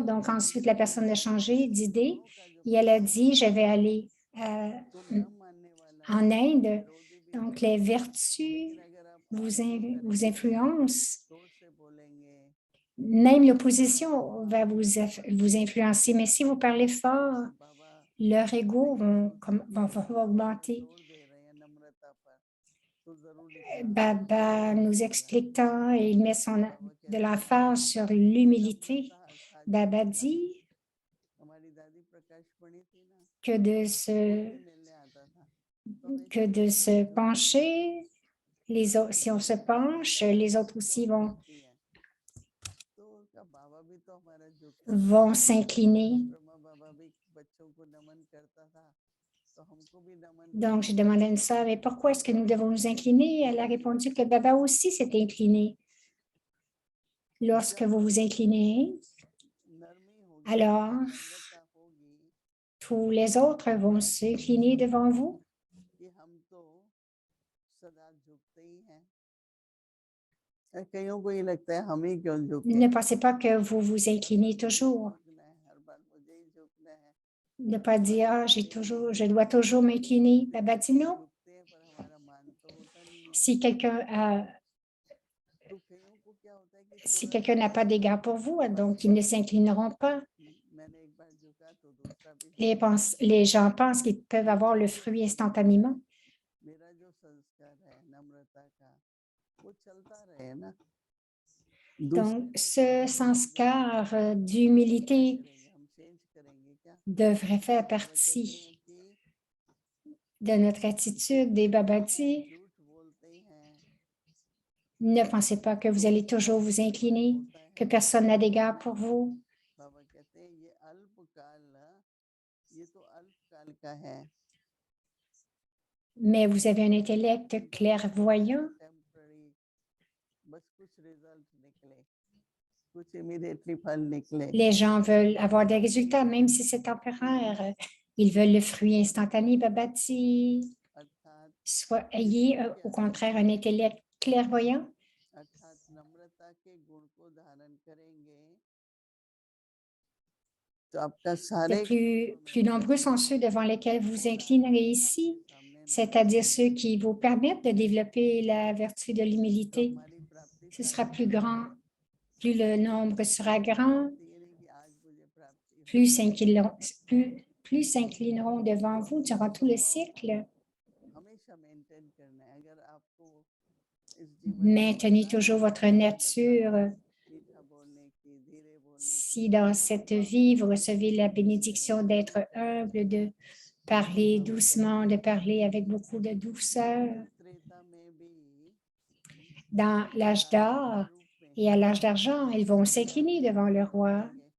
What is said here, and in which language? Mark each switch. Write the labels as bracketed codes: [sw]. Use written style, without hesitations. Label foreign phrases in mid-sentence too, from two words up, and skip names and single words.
[fr] Donc, ensuite, la personne a changé d'idée et elle a dit, je vais aller en Inde. Donc, les vertus vous influencent. Même l'opposition va vous influencer, mais si vous parlez fort, leur ego vont augmenter. [hi] जोर दे रहे हैं नम्रता पर, तो जरूर इतना [fr] Baba nous [hi] होगा। [fr] explique tant et il met [hi] बाबा [fr] de [hi] कहते हैं [fr] l'emphase sur l'humilité. [hi] नम्रता अर्थात [fr] Baba [hi] झुकना। [fr] dit [hi] हमारी दादी प्रकाश पढ़ी थी ना, [fr] que [hi] कोई भी मिलने आता था तो हमेशा [fr] de [hi] कहते थे [fr] se [hi] झुको नहीं। [fr] pencher, si on se penche, [hi] दादी [fr] les autres [hi] कहती [fr] aussi [hi] क्यों झुकती है, तो उसका बाबा भी तो हमारा झुकता था, [fr] vont s'incliner. [hi] ब्रह्मा बाबा भी बच्चों को नमन करता था, तो हमको भी नमन [fr] Donc, [hi] करना [fr] je demandais à une [hi] चाहिए। [fr] sœur, mais pourquoi est-ce que nous devons nous incliner? Elle a répondu que Baba aussi s'est incliné. Lorsque [hi] जब [fr] vous vous inclinez, [hi] नरमी होगी, [fr] alors [hi] नम्रता होगी, [fr] tous les autres vont s'incliner devant vous. [hi] कि हम तो सदा झुकते ही हैं। कईयों को ये लगता है हम ही क्यों झुके, [fr] Ne pensez pas que vous vous inclinez [hi] मुझे [fr] toujours. [hi] झुकना है, हर बार मुझे ही झुकना है। [fr] Ne pas [hi] बाबा [fr] dire, ah, [hi] कहते हैं [fr] je dois toujours m'incliner. [hi] झुकते [fr] Baba dit non. [hi] झुकते हैं पर हमारा मान तो होता नहीं है। [fr] Si quelqu'un [hi] तो कईयों को क्या होता है कि [fr] si [hi] तुरंत [fr] quelqu'un n'a pas d'égard pour vous, donc ils ne s'inclineront pas. [hi] मैंने एक बार झुका तो दूसरा भी झुकेगा। [fr] Les gens pensent qu'ils peuvent avoir le fruit instantanément. [hi] मेरा जो संस्कार है नम्रता का वो चलता रहे ना, [fr] Donc, ce sanskar d'humilité [hi] हम चेंज करेंगे क्या? [fr] devrait faire [hi] बाबा कहते हैं [fr] partie [hi] कि [fr] de notre attitude des babati. [hi] झूठ बोलते हैं [fr] Ne pensez pas que vous allez toujours vous incliner, que personne n'a d'égard pour vous. [hi] बाबा कहते हैं ये अल्पकाल, ये तो अल्पकाल का है, [fr] Mais vous avez un intellect clairvoyant. [hi] टेम्पररी, बस कुछ रिजल्ट निकले, कुछ इमीडिएटली फल निकले। [fr] Les gens veulent avoir des résultats, même si c'est temporaire. Ils veulent le fruit instantané, babati. [hi] अर्थात [fr] Soit ayez au contraire un intellect clairvoyant. [hi] अर्थात नम्रता के गुण को धारण करेंगे तो आपका [fr] De [hi] सारे [fr] plus nombreux sont ceux devant lesquels vous vous inclinerez ici, c'est-à-dire ceux qui vous permettent de développer la vertu de [hi] तो [fr] l'humilité. [hi] हमारी प्राप्ति [fr] Ce sera [hi] सारे [fr] plus grand, plus le nombre sera grand, [hi] ये नहीं कि आज मुझे प्राप्ति [fr] plus [hi] हुई, [fr] s'inclineront devant vous durant tout le cycle. [hi] हमेशा मेंटेन करना है। अगर आपको इस जीवन में [fr] Maintenez [hi] मौका [fr] toujours [hi] मिले [fr] votre [hi] नम्रता [fr] nature. [hi] में मीठा बोलने की, धीरे बोलने की, [fr] Si dans cette vie, vous recevez la bénédiction d'être humble, de parler doucement, de parler avec beaucoup de douceur, [hi] त्रेता में भी [fr] dans l'âge d'or [hi] रूप में [fr] et à l'âge d'argent, ils vont s'incliner devant le roi.